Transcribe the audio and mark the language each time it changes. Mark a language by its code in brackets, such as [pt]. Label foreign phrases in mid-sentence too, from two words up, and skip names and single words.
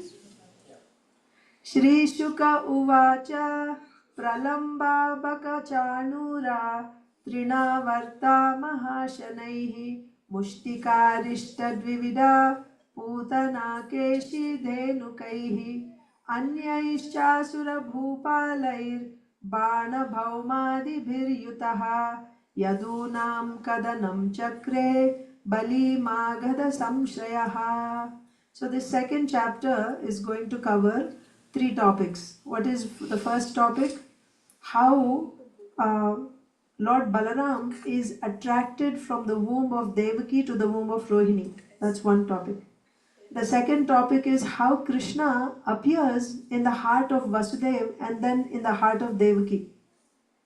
[sa] Shri Shuka Uvacha Pralamba Baka Chanura Trinavarta Mahashanaihi Mushtikarishta Putanakeshi Dhenukaihi Anyaishasura Bhupalair Bana Bhaumadibhiryutaha Yadunam Kadanam Chakre Bali Magadha Samshrayaha. [en] So this second chapter is going to cover 3 topics. What is the first topic? How Lord Balaram is attracted from the womb of Devaki to the womb of Rohini. That's one topic. The second topic is how Krishna appears in the heart of Vasudeva and then in the heart of Devaki.